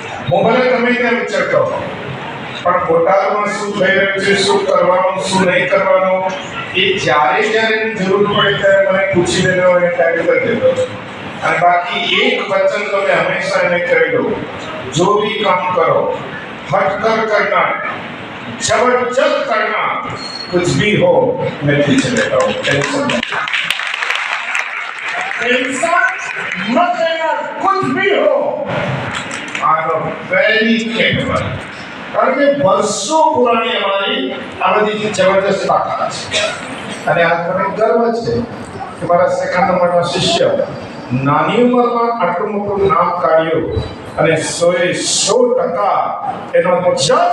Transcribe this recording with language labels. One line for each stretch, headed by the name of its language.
Gujarati: હું ભલે તમે ત્યાં વિચારતો પણ બોટાદમાં શું થઈ રહ્યું છે, શું કરવાનું, શું નહીં કરવાનું, એ જ્યારે જ્યારે જરૂર પડે ત્યારે મને પૂછી લેજો અને ટાઈપ કરી દેજો. અને બાકી એક વચન તમે હંમેશા એને કહી દો, જો
Hindi: भी काम करो हटकर करना, जबरदस्त करना, कुछ भी हो मैं पीछे रहता हूँ, टेंशन मत लेना, कुछ भी हो
English: I am very capable.
Gujarati: કારણ કે વર્ષો પુરાણી અમારી આ બધી જબરદસ્ત તાકાત છે અને આજ મને ગર્વ છે કે મારા સેકન્ડ નંબરના શિષ્ય નાની ઉંમરમાં આટલું મોટું નામ કાઢ્યું અને 100% એનો જસ